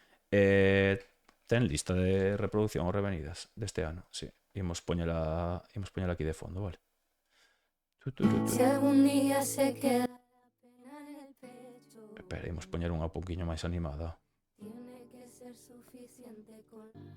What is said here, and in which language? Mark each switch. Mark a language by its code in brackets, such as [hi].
[gl] Ten lista de reproducción os Revenidas deste ano, sí. Imos poñela aquí de fondo, vale. [es] Si algún día se queda la pena en el pecho, [gl] Espera, imos poñer unha pouquiño máis animada. [es] tiene que ser suficiente con...